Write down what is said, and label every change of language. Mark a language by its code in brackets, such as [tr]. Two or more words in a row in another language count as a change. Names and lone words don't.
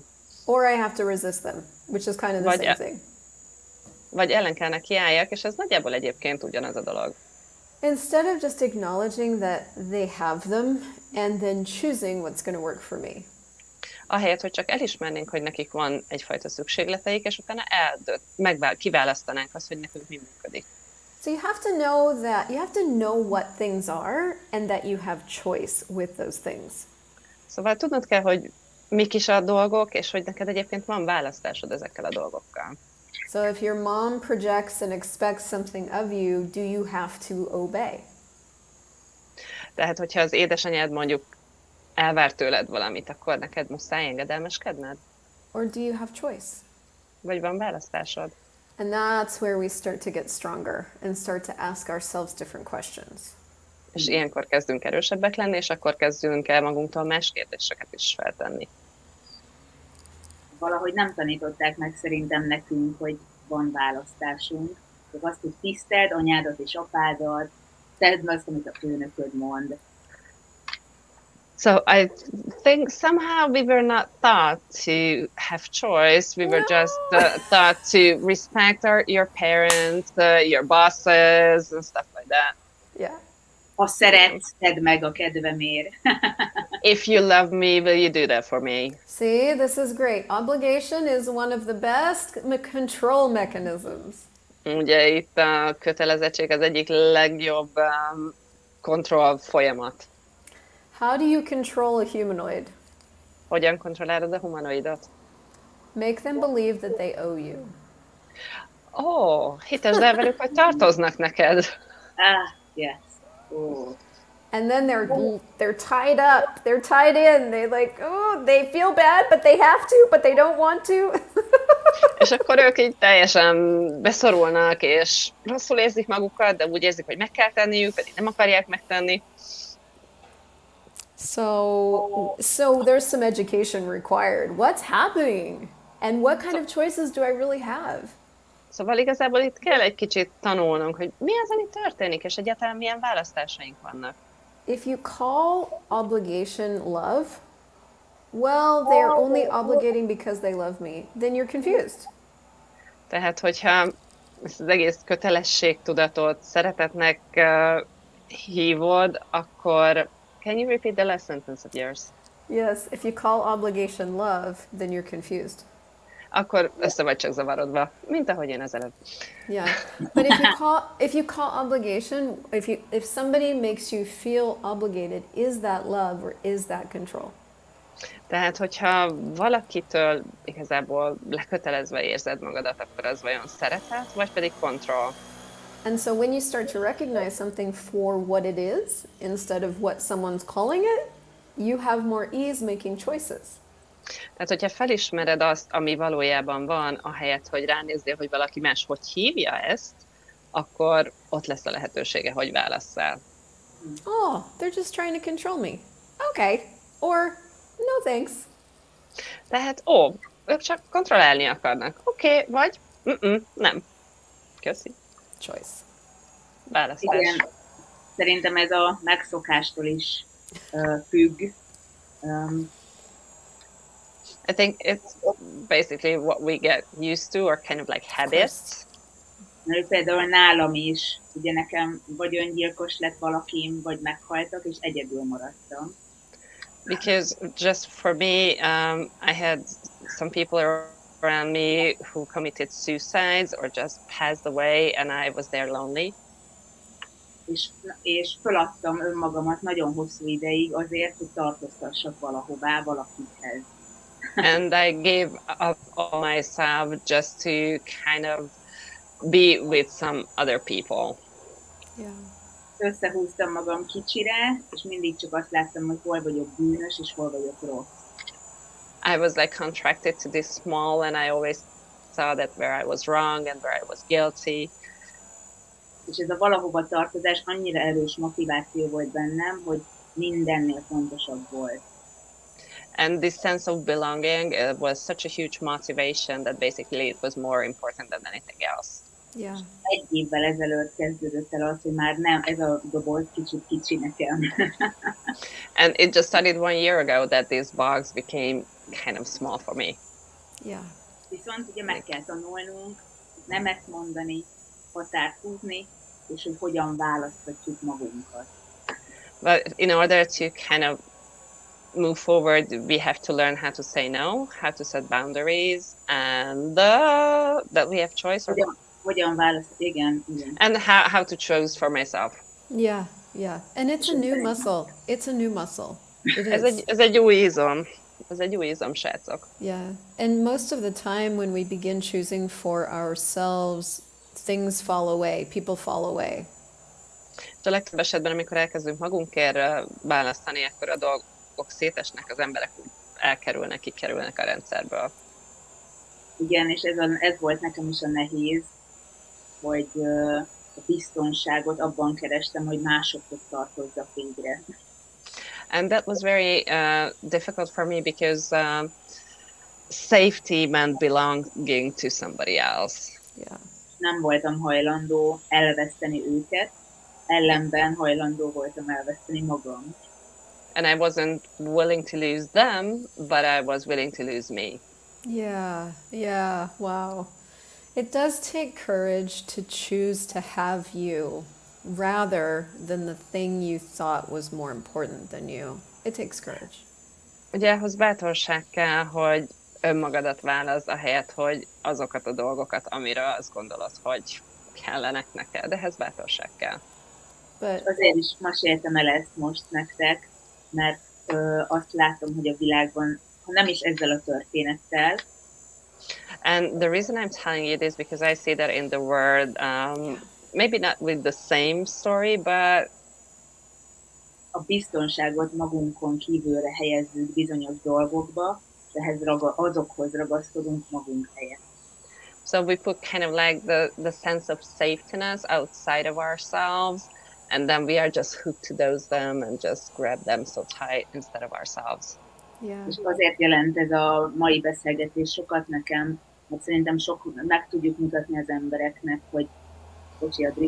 [en] Or I have to resist them, which is kind of the same thing. [hu] Vagy ellen kell nekiálljak, és ez nagyjából egyébként ugyanaz a dolog. [en] Instead of just acknowledging that they have them and then choosing what's going to work for me. [hu] Ahelyett, hogy csak elismernénk, hogy nekik van egyfajta szükségleteik, és utána kiválasztanánk azt, hogy nekünk mi működik. [en] So you have to know what things are and that you have choice with those things. [hu] Szóval tudnod kell, hogy mik is a dolgok, és hogy neked egyébként van választásod ezekkel a dolgokkal. [en] So if your mom projects and expects something of you, do you have to obey? [hu] Tehát, hogyha az édesanyád mondjuk elvár tőled valamit, akkor neked muszáj engedelmeskedned? [en] Or do you have choice? [hu] Vagy van választásod? [en] And that's where we start to get stronger and start to ask ourselves different questions. [hu] És ilyenkor kezdünk erősebbek lenni, és akkor kezdünk el magunktól más kérdéseket is feltenni. Valahogy nem tanították meg szerintem nekünk, hogy van választásunk. Csak azt, hogy tiszteld anyádat és apádat, tedd azt, amit a főnököd mond. [en] So I think somehow we were not taught to have choice. We were just taught to respect your parents, your bosses, and stuff like that. Yeah. [hu] Ha szeretsz, tedd meg a kedvemért. [en] If you love me, will you do that for me? See, this is great. Obligation is one of the best control mechanisms. [hu] Ugye itt a kötelezettség az egyik legjobb kontroll folyamat. [en] How do you control a humanoid? [hu] Hogyan kontrollálod a humanoidot? [en] Make them believe that they owe you. [hu] Hitasd el velük, hogy tartoznak neked. [en] Yes. Oh. And then they're tied up. They're tied in. They feel bad, but they have to, but they don't want to. [hu] És akkor ők így teljesen beszorulnak, és rosszul érzik magukat, de úgy érzik, hogy meg kell tenniük, pedig nem akarják megtenni. [en] So there's some education required. What's happening? And what kind of choices do I really have? [hu] Szóval igazából itt kell egy kicsit tanulnunk, hogy mi az, ami történik, és egyáltalán milyen választásaink vannak. [en] If you call obligation love, well, they're only obligating because they love me. Then you're confused. [hu] Tehát, hogyha ezt az egész kötelességtudatot szeretetnek hívod, akkor [en] can you repeat the last sentence of yours? Yes, if you call obligation love, then you're confused. [hu] Akkor össze vagy csak zavarodva, mint ahogy én ezelőtt. [en] Yeah, but if you call obligation, if somebody makes you feel obligated, is that love or is that control? [hu] Tehát, hogyha valakitől igazából lekötelezve érzed magadat, akkor az vajon szeretet, vagy pedig control? [en] And so when you start to recognize something for what it is, instead of what someone's calling it, you have more ease making choices. [hu] Tehát, hogyha felismered azt, ami valójában van, ahelyett, hogy ránézzél, hogy valaki más hogy hívja ezt, akkor ott lesz a lehetősége, hogy válasszál. [en] Oh, they're just trying to control me. Okay. Or, no thanks. [hu] Tehát, ők csak kontrollálni akarnak. Oké, vagy nem. Köszi. [en] Choice. [hu] Választás. Igen. Szerintem ez a megszokástól is függ. [en] I think it's basically what we get used to, or kind of like habits. [hu] Például nálam is, ugye nekem vagy öngyilkos lett valakim, vagy meghaltak, és egyedül maradtam. [en] Because just for me, I had some people around me who committed suicides or just passed away, and I was there lonely. [hu] És föladtam önmagamat nagyon hosszú ideig azért, hogy tartoztassak valahová, valakikhez. [en] And I gave up all myself just to kind of be with some other people. Yeah. [hu] Összehúztam magam kicsire, és mindig csak azt láttam, hogy hol vagyok bűnös, és hol vagyok rossz. [en] I was like contracted to this small, and I always saw that where I was wrong and where I was guilty. [hu] És ez a valahova tartozás annyira erős motiváció volt bennem, hogy mindennél fontosabb volt. [en] And this sense of belonging was such a huge motivation that basically it was more important than anything else. Yeah. [hu] Egy évvel ezelőtt kezdődött el az, hogy már nem, ez a doboz kicsit kicsi nekem. [en] And it just started 1 year ago that this box became kind of small for me. Yeah. [hu] Viszont ugye meg kell tanulnunk nemet mondani, határt húzni, és hogy hogyan választhatjuk magunkat. [en] But in order to kind of move forward, we have to learn how to say no, how to set boundaries, and that we have choice. [hu] Hogyan választ, igen. [en] And how to choose for myself. Yeah, yeah. And it's a new muscle. It's a new muscle. It is. [hu] Ez egy új izom. Ez egy új izom, srácok. [en] Yeah. And most of the time when we begin choosing for ourselves, things fall away, people fall away. [hu] A legtöbb esetben, amikor elkezdünk magunkért választani, akkor a dolgok szétesnek, az emberek elkerülnek, kikerülnek a rendszerből. Igen, és ez volt nekem is a nehéz, hogy a biztonságot abban kerestem, hogy másokhoz tartozzak végre. [en] And that was very difficult for me because safety meant belonging to somebody else. Yeah. [hu] Nem voltam hajlandó elveszteni őket, ellenben hajlandó voltam elveszteni magam. [en] And I wasn't willing to lose them, but I was willing to lose me. Yeah, wow. It does take courage to choose to have you rather than the thing you thought was more important than you. It takes courage. [hu] Ugye ahhoz bátorság kell, hogy önmagadat válaszd, ahelyett, hogy azokat a dolgokat, amiről azt gondolod, hogy kellenek neked. Ehhez bátorság kell. [en] But [hu] azért is meséltem el ezt most nektek, mert azt látom, hogy a világban, ha nem is ezzel a történettel. [en] And the reason I'm telling you this because I see that in the world, maybe not with the same story, but [hu] a biztonságot magunkon kívülre helyezzük bizonyos dolgokba, és azokhoz ragaszkodunk magunk helyett. [en] So we put kind of like the sense of safetyness outside of ourselves, and then we are just hooked to them and just grab them so tight instead of ourselves. yeah. [hu] És azért jelent ez a mai beszélgetés sokat nekem, mert szerintem meg tudjuk mutatni az embereknek, hogy bocsi, Adri.